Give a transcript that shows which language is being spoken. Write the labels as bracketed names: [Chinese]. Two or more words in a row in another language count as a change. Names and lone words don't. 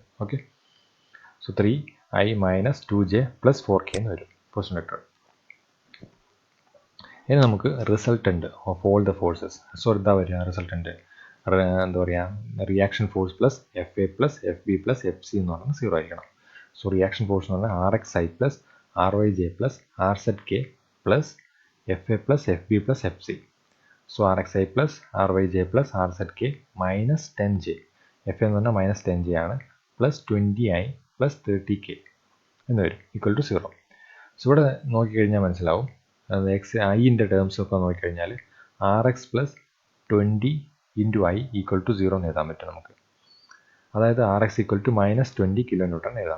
[English] okay, so [Malayalam] 3i - 2j + 4k എന്ന് വരും [English] position vector. [Malayalam] ഇനി നമുക്ക് [English] resultant of all the forces. [Malayalam] സോ എന്താ വരിക റിസൾട്ടൻറ്റ്? എന്താ പറയുക, [English] reaction force [Malayalam] + FA + FB + FC എന്ന് പറഞ്ഞാൽ 0 ആയിരിക്കണം. [English] so reaction force [Malayalam] എന്ന് പറഞ്ഞാൽ RXi + RYj + RZk + FA + FB + FC. സോ RXi + RYj + RZk - 10j. FA എന്ന് പറഞ്ഞാൽ -10j ആണ്, +20i + 30k എന്ന് വരും, =0. സോ ഇവിടെ നോക്കിക്കഴിഞ്ഞാൽ മനസ്സിലാവും, ഐൻ്റെ ടേംസ് ഒക്കെ നോക്കിക്കഴിഞ്ഞാൽ RX + 20 × I = 0 എന്ന് എഴുതാൻ പറ്റും നമുക്ക്. അതായത് RX = -20 kN എഴുതാം.